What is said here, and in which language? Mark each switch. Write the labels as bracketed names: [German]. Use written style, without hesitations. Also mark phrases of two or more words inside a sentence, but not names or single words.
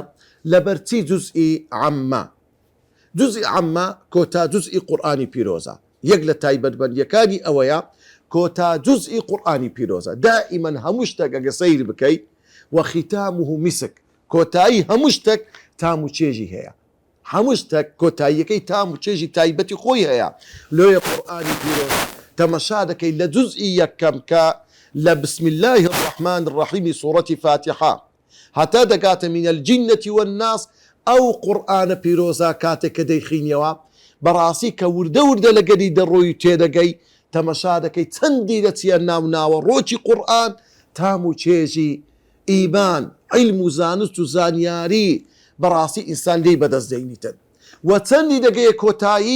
[Central Kurdish] لەبەرچی جوزئی عەممە جوزئی عەممە کۆتا جوزئی قورئانی پیرۆزە یەک لە تایبەتمەندیەکانی ئەوەیە کۆتا جوزئی قورئانی پیرۆزە دائیمەن هەموو شتێک ئەگە سەیر بکەیت [Arabic] وختامه مسك [Central Kurdish] کۆتایی هەموو شتێک تام و چێژی هەیە هەموو شتێک کۆتاییەکەی تام و چێژی تایبەتی خۆی هەیە لۆیە قورئانی پیرۆز تەمەشا دەکەی لە جوزئی یەکەم کە لە [Arabic] بسم الله الرحمن الرحیم [Central Kurdish] سوورەتی فاتحە هەتا دەگاتە [Arabic] من الجنة والناس [Central Kurdish] ئەو قورئانە پیرۆزە کاتێک کە دەیخینیەوە بەڕاستی کە وردە وردە لەگەری دەڕۆی تێدەگەی تەمەشا دەکەی چەندی دەچیە ناو ڕۆکی قورئان تام و چێژی ئیمان علم و زانست و زانیاری بەڕاستی ئینسان لێی بەدەستدەینیتن و چەندی دەگەیە کۆتایی